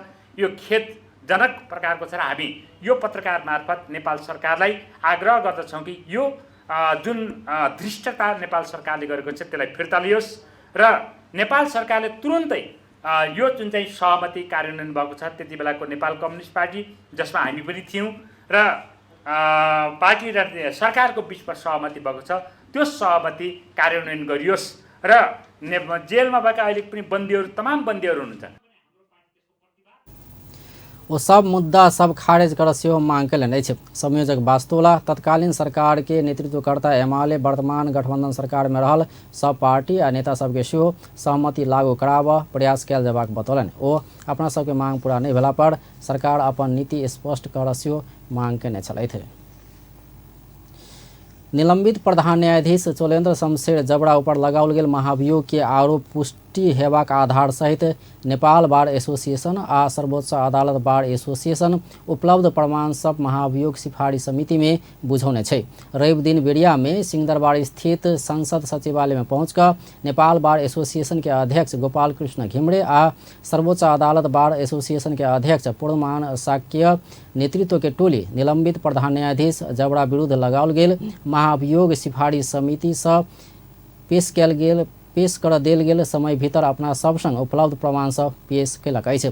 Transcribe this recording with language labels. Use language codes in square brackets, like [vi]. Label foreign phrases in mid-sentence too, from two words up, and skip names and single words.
[ne] यो खेदजनक प्रकारको छ र हामी यो पत्रकार मार्फत नेपाल सरकारलाई आग्रह गर्दछौँ कि यो जुन धृष्टता नेपाल सरकारले गरेको छ त्यसलाई फिर्ता लियोस् र नेपाल सरकारले तुरुन्तै यो जुन चाहिँ सहमति कार्यान्वयन भएको छ त्यति बेलाको नेपाल कम्युनिस्ट पार्टी जसमा हामी पनि थियौँ र पार्टी र सरकारको बिचमा सहमति भएको छ त्यो सहमति कार्यान्वयन गरियोस् र जेलमा भएका अहिले पनि बन्दीहरू तमाम बन्दीहरू हुनुहुन्छ [mai] वो सब मुद्दा सब खारेज कर सेहो मांग केलनि अछि। संयोजक वास्तुला तत्कालीन सरकार के नेतृत्वकर्ता एमाले वर्तमान गठबंधन सरकार में रहल सब पार्टी आ नेता सबके सेहो सहमति लागू कराबऽ प्रयास कयल जेबाक बतौलनि। ओ अपना सबके मांग पूरा नहीं भेला पर सरकार अपन नीति स्पष्ट कर सेहो मांग केने छलथि। निलंबित प्रधान न्यायाधीश चोलेन्द्र शमशेर जबड़ा ऊपर लगाओल गेल महाभियोग के आरोप पुष्टि हेबाक आधार सहित नेपाल बार एसोसिएशन आ सर्वोच्च अदालत बार एसोसिएशन उपलब्ध प्रमाण सब महाभियोग सिफारिश समिति में बुझौने छै। रवि दिन बेरिया में सिंहदरबार स्थित संसद सचिवालय में पहुंचकर नेपाल बार एसोसिएशन के अध्यक्ष गोपाल कृष्ण घिमरे आ सर्वोच्च अदालत बार एसोसिएशन के अध्यक्ष पूर्णमान शाक्य नेतृत्व के टोली निलंबित प्रधान न्यायाधीश जबड़ा विरुद्ध लगाओल गेल महाभियोग सिफारिश समिति से पेश कर देल गेल समय भीतर अपना सब संग उपलब्ध प्रमाण सब पेश केलक अछि।